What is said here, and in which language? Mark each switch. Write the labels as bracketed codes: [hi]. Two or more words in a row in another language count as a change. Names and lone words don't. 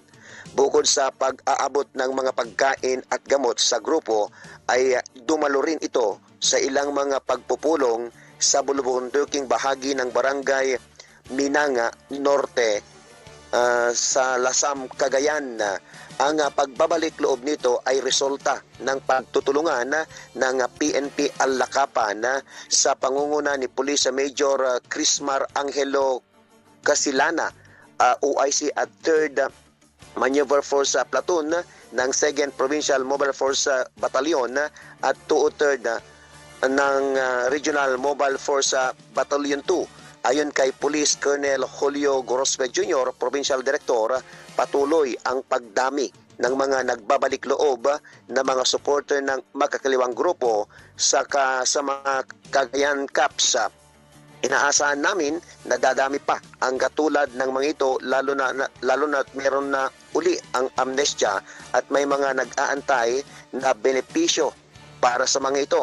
[tl] Bukod sa pag-aabot ng mga pagkain at gamot sa grupo, ay dumalo rin ito sa ilang mga pagpupulong sa bulubunduking bahagi ng barangay Minanga Norte sa Lasam, Cagayan. Ang pagbabalik loob nito ay resulta ng pagtutulungan ng PNP Al-Lakapan sa pangunguna ni Police Major Crismar Angelo Casilana, OIC at 3rd Maneuver Force Platoon ng 2nd Provincial Mobile Force Battalion at 203rd ng Regional Mobile Force Battalion 2. Ayon kay Police Colonel Julio Gorospe Jr., [en] Provincial Director, [tl] patuloy ang pagdami ng mga nagbabalik loob na mga supporter ng makakaliwang grupo sa mga Cagayan Cups. Inaasahan namin na dadami pa ang katulad ng mga ito lalo na meron na uli ang amnestia at may mga nag-aantay na benepisyo para sa mga ito.